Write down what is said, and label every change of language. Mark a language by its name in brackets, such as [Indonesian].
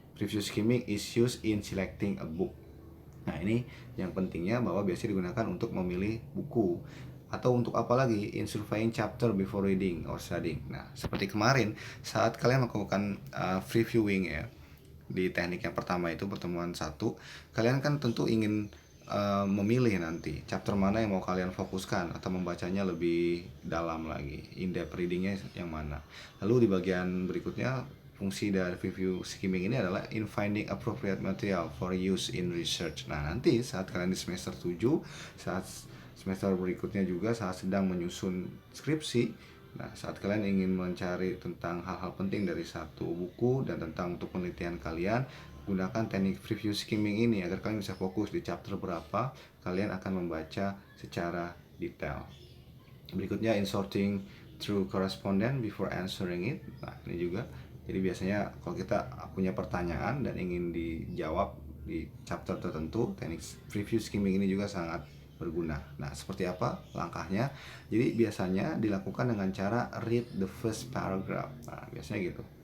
[English] Preview skimming is used in selecting a book. [Indonesian] Nah, ini yang pentingnya bahwa biasanya digunakan untuk memilih buku atau untuk apa lagi, [English] in surveying chapter before reading or studying. [Indonesian] Nah, seperti kemarin saat kalian melakukan previewing ya, di teknik yang pertama itu pertemuan satu, kalian kan tentu ingin memilih nanti chapter mana yang mau kalian fokuskan atau membacanya lebih dalam lagi, in-depth readingnya yang mana. Lalu di bagian berikutnya, fungsi dari review skimming ini adalah [English] in finding appropriate material for use in research. [Indonesian] Nah, nanti saat kalian di semester 7, saat semester berikutnya juga saat sedang menyusun skripsi, nah, saat kalian ingin mencari tentang hal-hal penting dari satu buku dan tentang untuk penelitian kalian, gunakan teknik preview skimming ini agar kalian bisa fokus di chapter berapa kalian akan membaca secara detail. Berikutnya, [English] in sorting through correspondence before answering it. [Indonesian] Nah, ini juga. Jadi biasanya kalau kita punya pertanyaan dan ingin dijawab di chapter tertentu, teknik preview skimming ini juga sangat berguna. Nah, seperti apa langkahnya? Jadi biasanya dilakukan dengan cara [English] read the first paragraph. [Indonesian] Nah, biasanya gitu.